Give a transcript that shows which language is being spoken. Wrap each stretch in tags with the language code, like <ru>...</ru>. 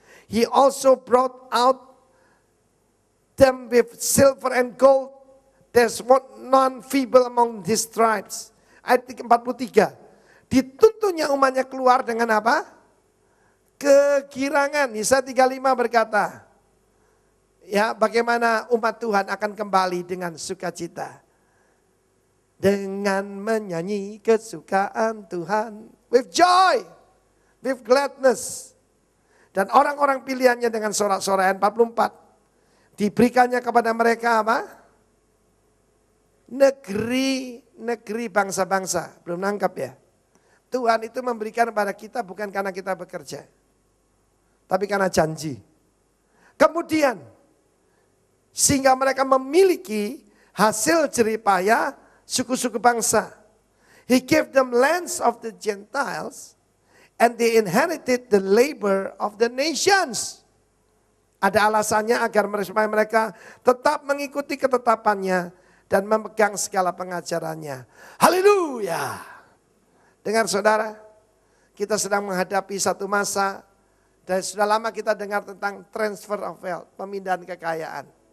<en>He also brought out them with silver and gold. There's none feeble among his tribes.</en> <id>Ayat 43. Dituntunnya umatnya keluar dengan apa? Kegirangan. Yesaya 35 berkata. Ya, bagaimana umat Tuhan akan kembali dengan sukacita. Dengan menyanyi kesukaan Tuhan.</id> <en>With joy. With gladness.</en> <id>Dan orang-orang pilihannya dengan sorak-sorai 44. Diberikannya kepada mereka apa? Negeri bangsa-bangsa. Belum nangkap ya. Tuhan itu memberikan kepada kita bukan karena kita bekerja. Tapi karena janji. Kemudian. Sehingga mereka memiliki hasil jeripaya suku-suku bangsa.</id> <en>He gave them lands of the Gentiles. And they inherited the labor of the nations.</en> <id>Ada alasannya agar mereka tetap mengikuti ketetapannya. Dan memegang segala pengajarannya. Haleluya. Dengar saudara, kita sedang menghadapi satu masa. Dan sudah lama kita dengar tentang</id> <en>transfer of wealth,</en> <id>pemindahan kekayaan.</id>